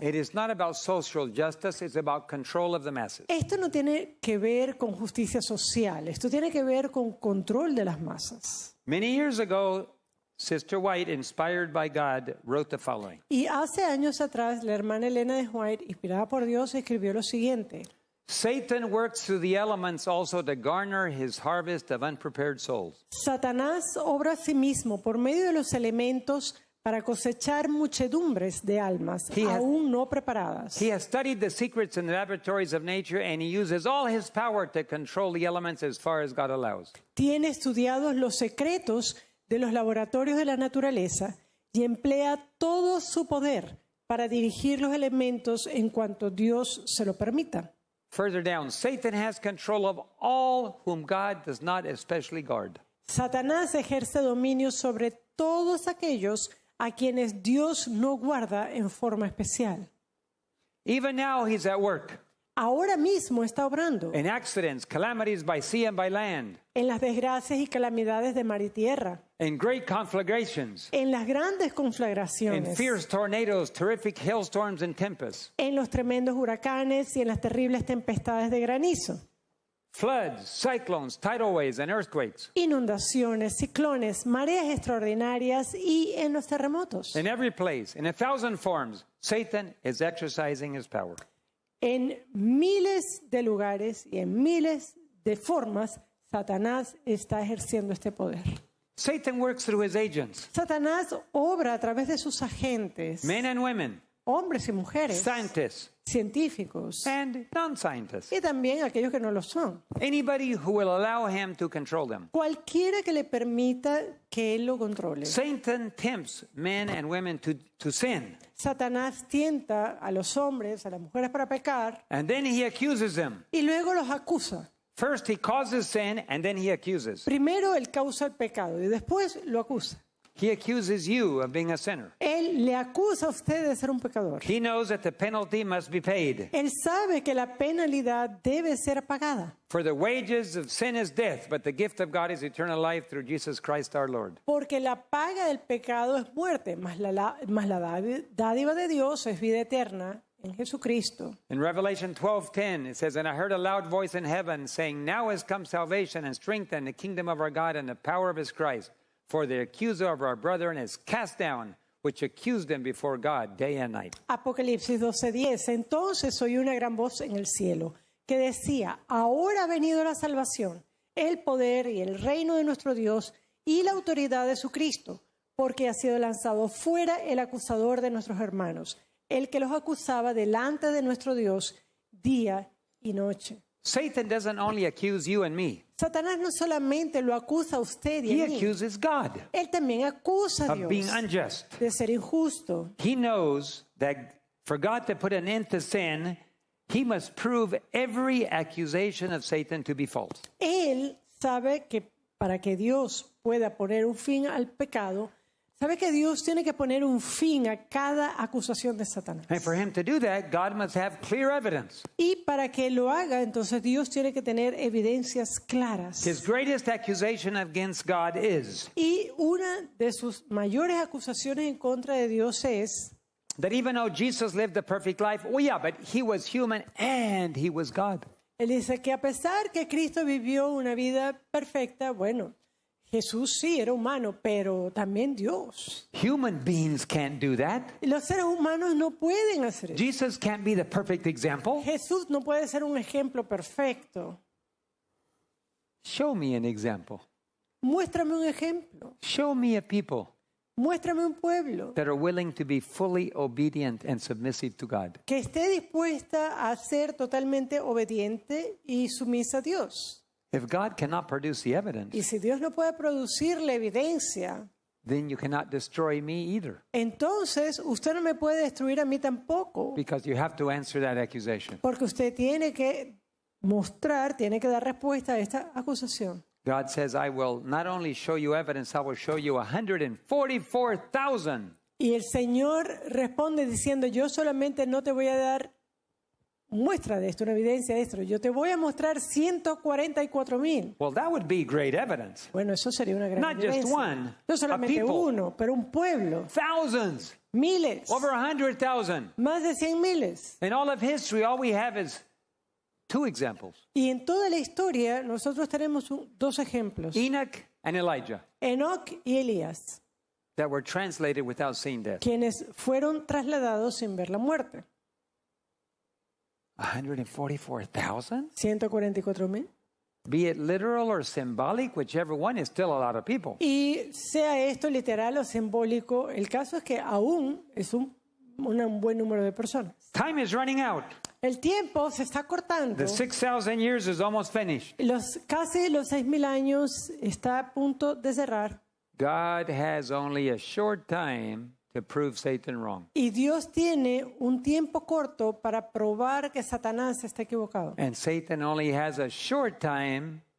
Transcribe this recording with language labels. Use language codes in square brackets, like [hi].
[en] It is not about social justice, it's about control of the masses. [es] Esto no tiene que ver con justicia social, esto tiene que ver con control de las masas. [en] Many years ago, Sister White, inspired by God, wrote the following. [es] Y hace años atrás, la hermana Elena de White, inspirada por Dios, escribió lo siguiente: [en] Satan works through the elements also to garner his harvest of unprepared souls. [es] Satanás obra a sí mismo por medio de los elementos para cosechar muchedumbres de almas aún no preparadas. [en] He has studied the secrets in the laboratories of nature, and he uses all his power to control the elements as far as God allows. [es] Tiene estudiados los secretos de los laboratorios de la naturaleza y emplea todo su poder para dirigir los elementos en cuanto Dios se lo permita. [en] Further down, Satan has control of all whom God does not especially guard. [es] Satanás ejerce dominio sobre todos aquellos a quienes Dios no guarda en forma especial. [en] Even now, he's at work [es] Ahora mismo está obrando [en] in accidents, calamities by sea and by land, [es] en las desgracias y calamidades de mar y tierra, [en] in great conflagrations, [es] en las grandes [en] in [es] conflagraciones, [en] fierce tornadoes, terrific hailstorms, and tempests, [es] en los tremendos huracanes y en las terribles tempestades de granizo, [en] floods, cyclones, tidal waves, and earthquakes. [es] inundaciones, ciclones, mareas extraordinarias y en los terremotos. [en] In every place, in 1,000 forms, Satan is exercising his power. [es] En miles de lugares y en miles de formas, Satanás está ejerciendo este poder. [en] Satan works through his agents, [es] Satanás obra a través de sus agentes, [en] men and women, [es] hombres y mujeres, [en] scientists, [es] científicos [en] and non-scientists. [es] y también aquellos que no lo son. [en] Anybody who will allow him to control them. [es] Cualquiera que le permita que él lo controle. [en] Satan tempts men and women to sin, [es] Satanás tienta a los hombres, a las mujeres para pecar [en] and then he accuses them [es] y luego los acusa [en] First, he causes sin and then he accuses. [es] Primero él causa el pecado y después lo acusa. [en] He accuses you of being a sinner. [es] Él le acusa a usted de ser un pecador. [en] He knows that the penalty must be paid. [es] Él sabe que la penalidad debe ser pagada. [en] For the wages of sin is death, but the gift of God is eternal life through Jesus Christ our Lord. [es] Porque la paga del pecado es muerte, mas la dádiva de Dios es vida eterna en Jesucristo. [en] In Revelation 12:10, it says, "And I heard a loud voice in heaven saying, Now has come salvation and strength and the kingdom of our God and the power of his Christ. For the accuser of our brethren is cast down, which accused them before God day and night." [es] Apocalipsis 12:10. Entonces oí una gran voz en el cielo que decía: Ahora ha venido la salvación, el poder y el reino de nuestro Dios y la autoridad de su Cristo, porque ha sido lanzado fuera el acusador de nuestros hermanos, el que los acusaba delante de nuestro Dios día y noche. [en] Satan doesn't only accuse you and me. [es] Satanás no solamente lo acusa a usted y [en] He [es] a mí, [en] accuses God [es] él también acusa a [en] of being [es] Dios [en] unjust. [es] de ser injusto. [en] He knows that for God to put an end to sin, he must prove every accusation of Satan to be false. [es] Él sabe que para que Dios pueda poner un fin al pecado, sabe que Dios tiene que poner un fin a cada acusación de Satanás. [en] And for him to do that, God must have clear evidence. [es] Y para que lo haga, entonces Dios tiene que tener evidencias claras. [en] His greatest accusation against God is [es] Y una de sus mayores acusaciones en contra de Dios es [en] that even though Jesus lived the perfect life, oh yeah, but he was human and he was God. [es] Él dice que a pesar que Cristo vivió una vida perfecta, bueno, Jesús sí era humano, pero también Dios. [en] Human beings can't do that. [es] Y los seres humanos no pueden hacer eso. [en] Jesus can't be the perfect example. [es] Jesús no puede ser un ejemplo perfecto. [en] Show me an example. [es] Muéstrame un ejemplo. [en] Show me a people [es] Muéstrame un pueblo [en] that are willing to be fully obedient and submissive to God. [es] que esté dispuesta a ser totalmente obediente y sumisa a Dios. [en] If God cannot produce the [es] Y [en] evidence, [es] si Dios no puede producir la evidencia, [en] then you cannot destroy me either, [es] entonces usted no me puede destruir a mí tampoco, [en] because you have to answer that accusation. [es] porque usted tiene que mostrar, tiene que dar respuesta a esta acusación. [en] God says, I will not only show you evidence, I will show you 144,000 [es] Y el Señor responde diciendo: yo solamente no te voy a dar muestra de esto, una evidencia de esto, yo te voy a mostrar 144,000. [en] Well, that would be great evidence. [es] Bueno, eso sería una gran [en] Not just [es] evidencia. [en] one, [es] No solamente [en] a people. [es] uno, pero un pueblo, [en] Thousands, [es] miles, [en] over 100,000. [es] más de 100 miles. [en] In all of history, all we have is two examples, [es] Y en toda la historia nosotros tenemos dos ejemplos, [en] Enoch and Elijah, [es] Enoc y Elías, [en] that were translated without seeing death. [es] quienes fueron trasladados sin ver la muerte. [en] 144,000? [es] 144,000. [en] Be it literal or symbolic, whichever one, is still a lot of people. [es] Y sea esto literal o simbólico, el caso es que aún es un buen número de personas. [en] Time is running out. [es] El tiempo se está cortando. [en] The 6,000 years is almost finished. [es] Casi los 6,000 años está a punto de cerrar. [en] God has only a short time to prove Satan wrong. [es] Y Dios tiene un tiempo corto para probar que Satanás está equivocado. [en] And Satan only has a short time